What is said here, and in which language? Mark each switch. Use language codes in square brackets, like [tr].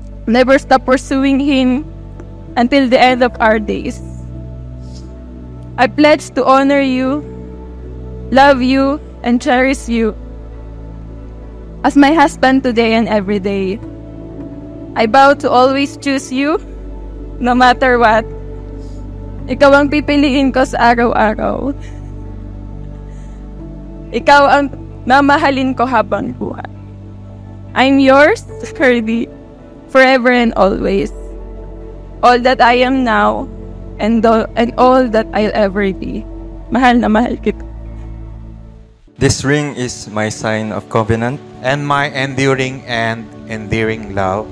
[en] Never stop pursuing Him until the end of our days. I pledge to honor you, love you, and cherish you as my husband today and every day. I vow to always choose you, no matter what. [tl] Ikaw ang pipiliin ko sa araw-araw. Ikaw ang mamahalin ko habang buhay. [en] I'm yours, Herdy, forever and always. All that I am now, and all that I'll ever be. [tl] Mahal na mahal kita. [en] This ring is my sign of covenant, and my enduring and endearing love.